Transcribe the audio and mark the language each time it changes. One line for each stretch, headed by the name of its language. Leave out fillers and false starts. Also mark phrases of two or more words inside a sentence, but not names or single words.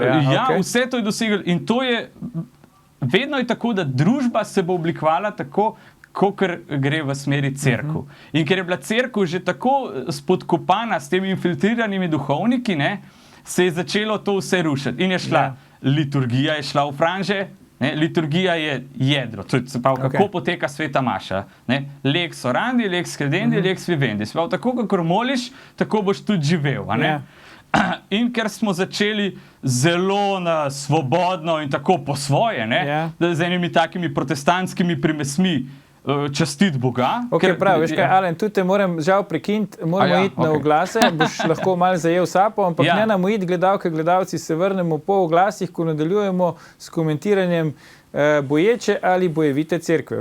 Slovenian: Vse to je doseglo in to je vedno je tako, da družba se bo oblikovala tako, kakor gre v smeri cerkev. In ker je bila cerkev že tako spodkopana s temi infiltriranimi duhovniki, ne, se je začelo to vse rušiti. In je šla, liturgija je šla v franže, ne, liturgija je jedro, to je, se pravi, kako poteka sveta maša. Ne.
Latin: Lex orandi, lex credendi, lex vivendi.
Slovenian: Se pravi, tako kakor moliš, tako boš tudi živel. A ne? In ker smo začeli zelo svobodno in tako po svoje, ne, z enimi takimi protestantskimi primesmi častiti Boga. Prav, veš kaj, Alen, tudi te moram žal prekiniti, moramo iti na oglase, boš lahko malo zajel sapo, ampak ne nam iti, gledalke, gledalci, se vrnemo po oglasih, ko nadaljujemo s komentiranjem boječe ali bojevite cerkve.